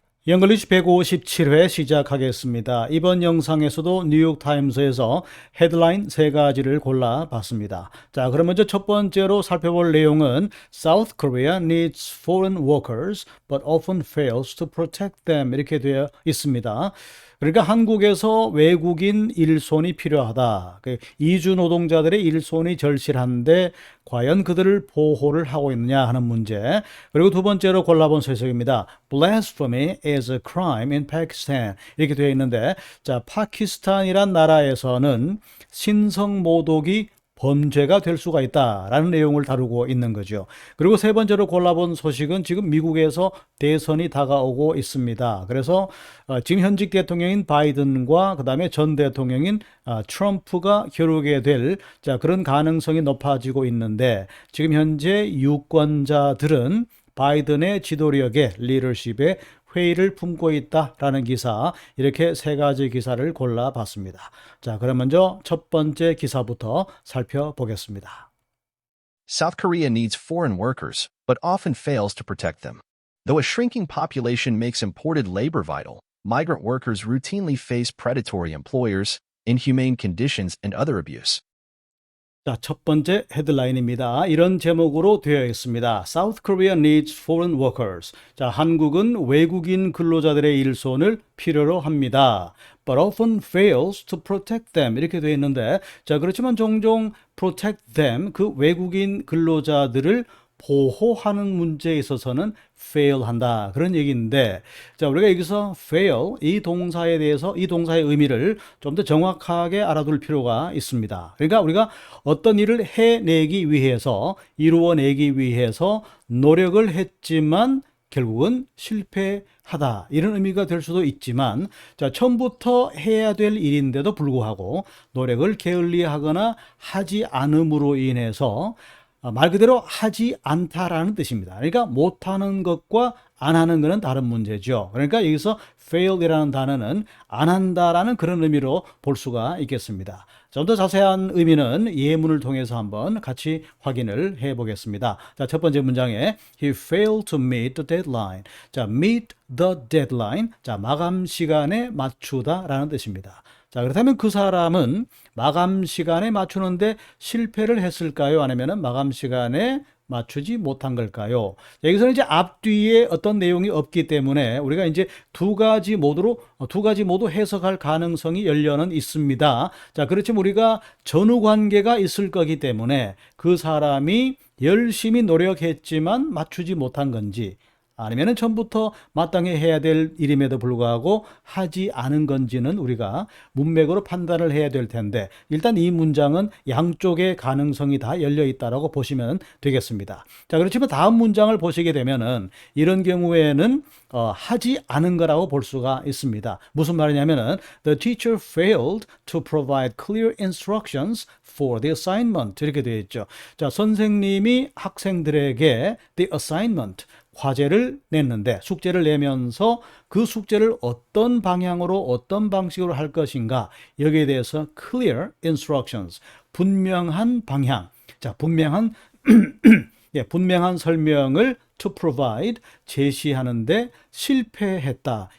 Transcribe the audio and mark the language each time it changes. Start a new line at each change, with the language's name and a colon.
Korean: 영글리시 157회 시작하겠습니다. 이번 영상에서도 뉴욕타임스에서 헤드라인 세 가지를 골라봤습니다. 자, 그럼 먼저 첫 번째로 살펴볼 내용은
English: South Korea needs foreign workers but often fails to protect them
Korean: 이렇게 되어 있습니다. 그러니까 한국에서 외국인 일손이 필요하다. 이주 노동자들의 일손이 절실한데 과연 그들을 보호를 하고 있느냐 하는 문제. 그리고 두 번째로 골라본 소식입니다.
English: Blasphemy is a crime in Pakistan.
Korean: 이렇게 되어 있는데, 자, 파키스탄이란 나라에서는 신성 모독이 범죄가 될 수가 있다라는 내용을 다루고 있는 거죠. 그리고 세 번째로 골라본 소식은 지금 미국에서 대선이 다가오고 있습니다. 그래서 지금 현직 대통령인 바이든과 그다음에 전 대통령인 트럼프가 겨루게 될 그런 가능성이 높아지고 있는데, 지금 현재 유권자들은 바이든의 지도력에 리더십에 회의를 품고 있다라는 기사, 이렇게 세 가지 기사를 골라봤습니다. 자, 그럼 먼저 첫 번째 기사부터 살펴보겠습니다.
English: South Korea needs foreign workers, but often fails to protect them. Though a shrinking population makes imported labor vital, migrant workers routinely face predatory employers, inhumane conditions, and other abuse.
Korean: 자, 첫 번째 헤드라인입니다. 이런 제목으로 되어 있습니다.
English: South Korea needs foreign workers.
Korean: 자, 한국은 외국인 근로자들의 일손을 필요로 합니다.
English: But often fails to protect them.
Korean: 이렇게 되어 있는데, 자, 그렇지만 종종
English: protect them,
Korean: 그 외국인 근로자들을 보호하는 문제에 있어서는 fail한다, 그런 얘기인데, 자, 우리가 여기서 fail, 이 동사에 대해서 이 동사의 의미를 좀 더 정확하게 알아둘 필요가 있습니다. 그러니까 우리가 어떤 일을 해내기 위해서, 이루어내기 위해서 노력을 했지만 결국은 실패하다, 이런 의미가 될 수도 있지만, 자, 처음부터 해야 될 일인데도 불구하고 노력을 게을리하거나 하지 않음으로 인해서 말 그대로 하지 않다라는 뜻입니다. 그러니까 못하는 것과 안 하는 것은 다른 문제죠. 그러니까 여기서 fail이라는 단어는 안 한다라는 그런 의미로 볼 수가 있겠습니다. 좀 더 자세한 의미는 예문을 통해서 한번 같이 확인을 해 보겠습니다. 자, 첫 번째 문장에
English: He failed to meet the deadline. 자, meet the deadline.
Korean: 자, 마감 시간에 맞추다라는 뜻입니다. 자, 그렇다면 그 사람은 마감 시간에 맞추는데 실패를 했을까요? 아니면 마감 시간에 맞추지 못한 걸까요? 여기서는 이제 앞뒤에 어떤 내용이 없기 때문에 우리가 이제 두 가지 모두 해석할 가능성이 열려는 있습니다. 자, 그렇지만 우리가 전후 관계가 있을 거기 때문에 그 사람이 열심히 노력했지만 맞추지 못한 건지, 아니면 처음부터 마땅히 해야 될 일임에도 불구하고 하지 않은 건지는 우리가 문맥으로 판단을 해야 될 텐데, 일단 이 문장은 양쪽의 가능성이 다 열려 있다라고 보시면 되겠습니다. 자, 그렇지만 다음 문장을 보시게 되면은 이런 경우에는 하지 않은 거라고 볼 수가 있습니다. 무슨 말이냐면은
English: The teacher failed to provide clear instructions for the assignment,
Korean: 이렇게 되어 있죠. 자, 선생님이 학생들에게 the assignment, 과제를 냈는데, 숙제를 내면서 그 숙제를 어떤 방향으로 어떤 방식으로 할 것인가, 여기에 대해서
English: clear instructions,
Korean: 분명한 방향, 자, 분명한 분명한 설명을 to provide, 제시하는데 실패했다.